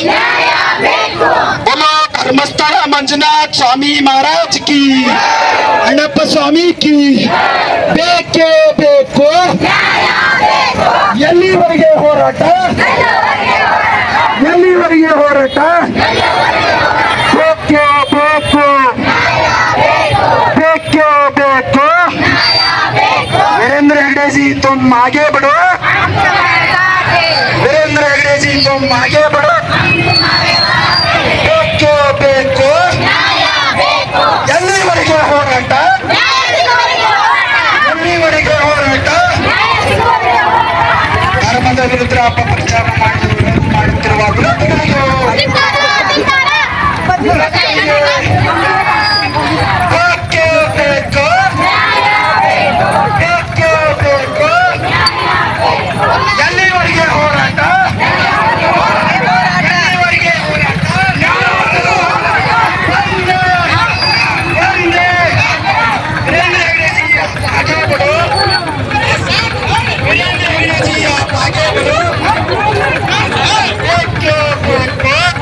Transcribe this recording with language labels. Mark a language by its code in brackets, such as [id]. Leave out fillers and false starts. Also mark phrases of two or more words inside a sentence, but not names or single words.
[kn] बोलो ಧರ್ಮಸ್ಥಳ ಮಂಜುನಾಥ ಸ್ವಾಮಿ [hi] महाराज की, [kn] ಅಣ್ಣಪ್ಪ ಸ್ವಾಮಿ ಕಿ, ಬೇಕೇ ಬೇಕು. ಎಲ್ಲಿವರೆಗೆ ಹೋರಾಟ, ಎಲ್ಲಿವರೆಗೆ ಹೋರಾಟ? ಬೇಕೇ ಬೇಕು, ಬೇಕೇ ಬೇಕು. [hi] वीरेंद्र हेगड़े जी तुम आगे बढ़ो, वीरेंद्र हेगड़े जी तुम आगे बढ़ो. [kn] ಬೇಕೇ ಬೇಕು. ಎಲ್ಲಿವರೆಗೆ ಹೋರಾಟ, ಎಲ್ಲಿವರೆಗೆ ಹೋರಾಟ? ಧರ್ಮದ ವಿರುದ್ಧ ಅಪಪ್ರಚಾರ ಮಾಡುತ್ತಿರುವ ವಿರೋಧಿಗಳಿಗೆ ಬೇಕೇ ಬೇಕು, ಬೇಕೇ ಬೇಕು. ಎಲ್ಲಿವರೆಗೆ ಹೋರಾಟ, ಎಲ್ಲಿವರೆಗೆ ಹೋರಾಟ? [hi] ಒಂದೇ वीरेंद्र हेगड़े जी आगे बढ़ो, वीरेंद्र हेगड़े जी आप आगे बढ़ो. [kn] ಬೇಕೇ ಬೇಕು.